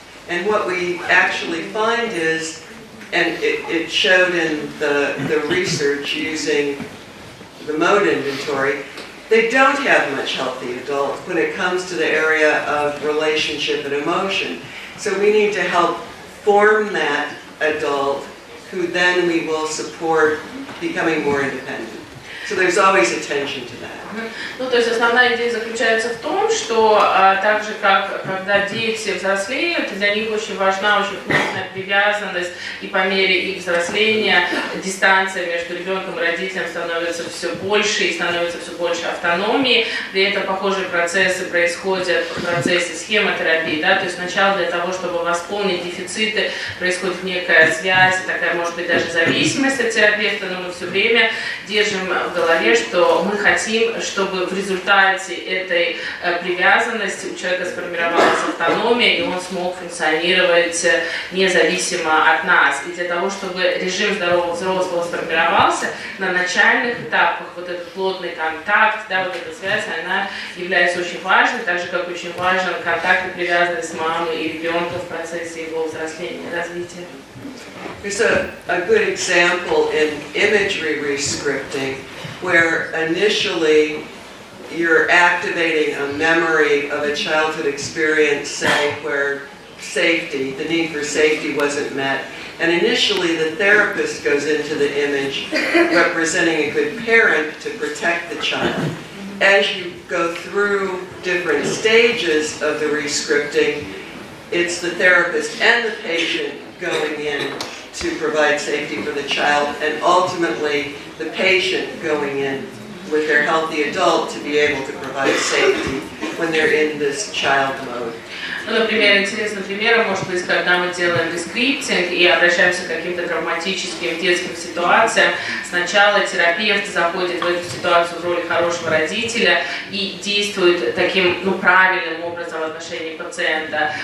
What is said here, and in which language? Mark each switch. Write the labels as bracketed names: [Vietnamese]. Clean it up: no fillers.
[English] And what we actually find is, and it showed in the research using the mode inventory, they don't have much healthy adult when it comes to the area of relationship and emotion. So we need to help form that adult who then we will support becoming more independent. So there's always attention to that. [Russian] Ну, то есть основная идея заключается в том, что так же, как когда дети взрослеют, для них очень важна очень плотная привязанность, и по мере их взросления дистанция между ребенком и родителем становится все больше, и становится все больше автономии. При этом похожие процессы происходят в процессе схемотерапии, да, то есть сначала для того, чтобы восполнить дефициты, происходит некая связь, такая, может быть, даже зависимость от терапевта, но мы все время держим в голове, что мы хотим, чтобы в результате этой привязанности у человека сформировалась автономия, и он смог функционировать независимо от нас. И для того, чтобы режим здорового взрослого сформировался, на начальных этапах вот этот плотный контакт, да, вот эта связь, она является очень важной, так же, как очень важен контакт и привязанность мамы и ребенка в процессе его взросления, развития. [English] There's a good example in imagery rescripting where initially you're activating a memory of a childhood experience, say, where safety, the need for safety wasn't met. And initially the therapist goes into the image representing a good parent to protect the child. As you go through different stages of the rescripting, it's the therapist and the patient going in to provide safety for the child, and ultimately the patient going in with their healthy adult to be able to provide safety when they're in this child mode. [Russian] Ну, например, интересным примером может быть, когда мы делаем дескриптинг и обращаемся к каким-то травматическим детским ситуациям. Сначала терапевт заходит в эту ситуацию в роли хорошего родителя и действует таким правильным образом в отношении пациента.